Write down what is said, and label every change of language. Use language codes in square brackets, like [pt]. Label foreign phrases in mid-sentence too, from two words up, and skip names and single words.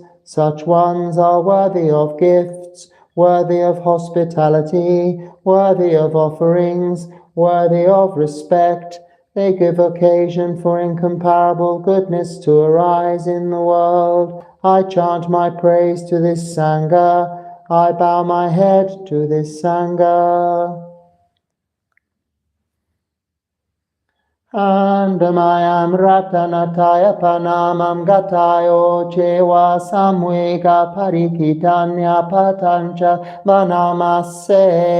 [en] Such ones are worthy of gifts, worthy of hospitality, worthy of offerings, worthy of respect. They give occasion for incomparable goodness to arise in the world. I chant my praise to this Sangha. I bow my head to this Sangha. [pi] Andamayam ratanataya panamam gatayo chewa samvega parikitanya patancha vanamase.